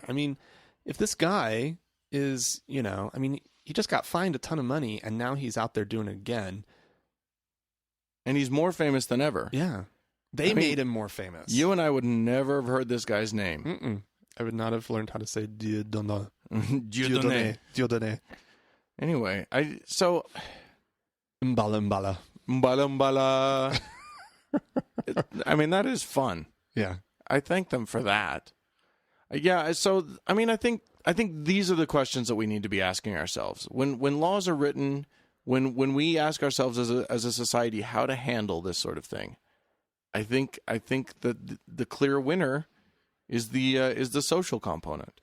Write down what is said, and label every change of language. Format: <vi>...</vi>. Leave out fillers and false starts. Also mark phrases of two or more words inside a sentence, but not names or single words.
<en>I mean, if this guy is, he just got fined a ton of money and now he's out there doing it again. And he's more famous than ever. Yeah. They made him more famous. You and I would never have heard this guy's name. Mm-mm. I would not have learned how to say Dieudonné. Dieudonné. Anyway, Mbala. Mbala. I mean, that is fun. Yeah. I thank them for that. Yeah, so I mean, I think these are the questions that we need to be asking ourselves. When laws are written, when we ask ourselves as a society how to handle this sort of thing, I think that the clear winner is the social component.</en>